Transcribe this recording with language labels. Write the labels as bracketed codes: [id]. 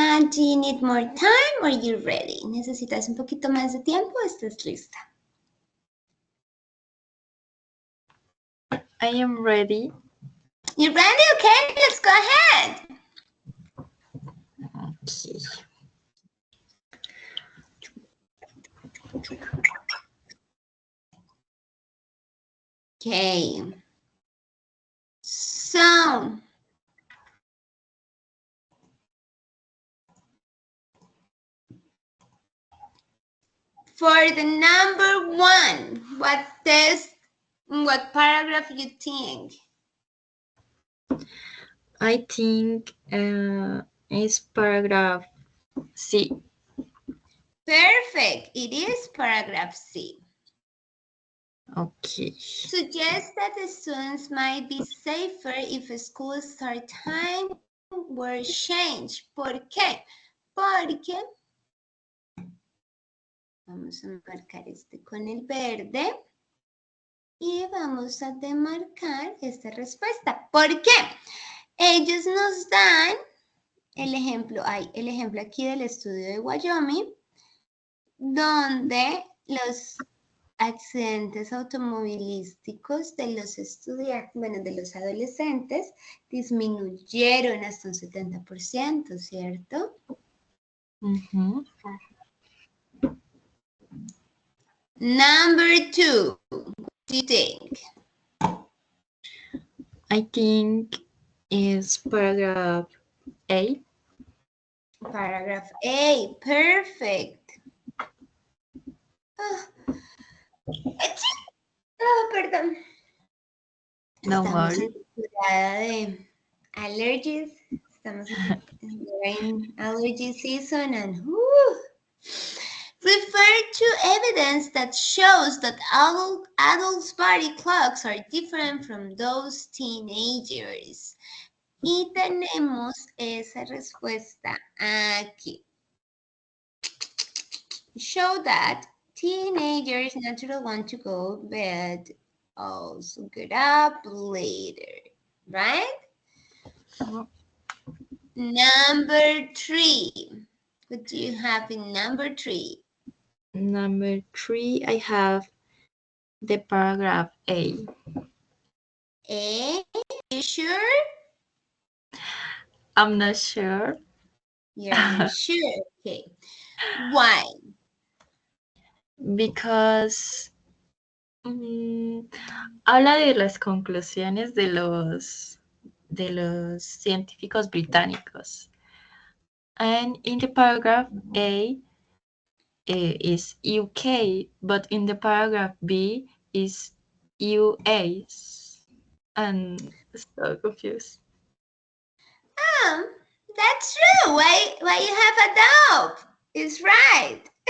[en] Do you need more time or you ready? [es] ¿Necesitas un poquito más de tiempo o estás lista? [en] I am ready. You ready? Okay, let's go ahead. Okay. Okay. So, for the number 1, what paragraph you think? I think it's paragraph C. Perfect. It is paragraph C. Okay. Suggests that the students might be safer if a school start time were changed. [es] ¿Por qué? Porque vamos a marcar este con el verde y vamos a demarcar esta respuesta. ¿Por qué? Ellos nos dan el ejemplo aquí del estudio de Wyoming, donde los accidentes automovilísticos de los estudiantes, bueno, de los adolescentes, disminuyeron hasta un 70%, ¿cierto? Mm-hmm. [en] Number 2, what do you think? I think it's paragraph A. Paragraph A, perfect. [es] Perdón. [en] No [es] Estamos [en] worry. [es] en temporada de allergies. Estamos en [en] allergy season and refer to evidence that shows that adults' body clocks are different from those teenagers. [es] Y tenemos esa respuesta aquí. [en] Show that teenagers naturally want to go to bed, also get up later, right? Number 3. What do you have in number 3? Number 3, I have the paragraph A. A, you sure? I'm not sure. You're not sure, okay. Why? Because [es] habla de las conclusiones de los científicos británicos. [en] And in the paragraph A is UK, but in the paragraph B is US. And so confused. That's true. Why you have a doubt? It's right.